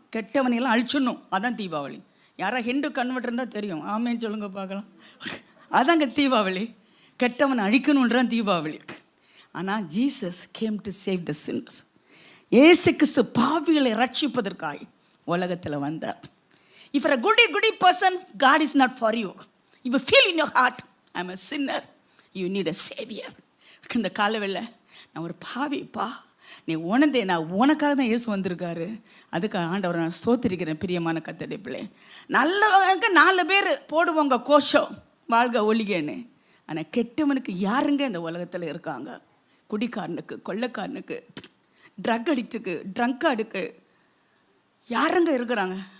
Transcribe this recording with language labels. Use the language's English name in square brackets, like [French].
[Tamil] கெட்டவனையெல்லாம் அழிச்சிடணும். அதான் தீபாவளி. யாராவது ஹிந்து கன்வெர்ட் இருந்தால் தெரியும், ஆமேன்னு சொல்லுங்க பார்க்கலாம். அதாங்க தீபாவளி. கெட்டவனை அழிக்கணுன்றான் தீபாவளி. ஆனால் [English] Jesus came to save the sinners. [Tamil] ஏசு கிறிஸ்து பாவிகளை ரட்சிப்பதற்காய் உலகத்தில் வந்தார். [English] If you're a goody person, God is not for you. If you feel in your heart, I'm a sinner, you need a savior. [Tamil] இந்த காலவெல்ல நான் ஒரு பாவிப்பா, நீ உணர்ந்தே, நான் உனக்காக தான் இயேசு வந்திருக்காரு. அதுக்கு ஆண்டவரை நான் ஸ்தோத்திரிக்கிறேன். பிரியமான கர்த்தருடைய பிள்ளை, நல்லவங்க 4 பேர் போடுவாங்க கோஷம், வாழ்க ஒளிகன்னு. ஆனால் கெட்டவனுக்கு யாருங்க இந்த உலகத்தில் இருக்காங்க? குடிக்காரனுக்கு, கொள்ளைக்காரனுக்கு, ட்ரக் அடிக்ட்டுக்கு, ட்ரங்கார்டுக்கு யாருங்க இருக்கிறாங்க?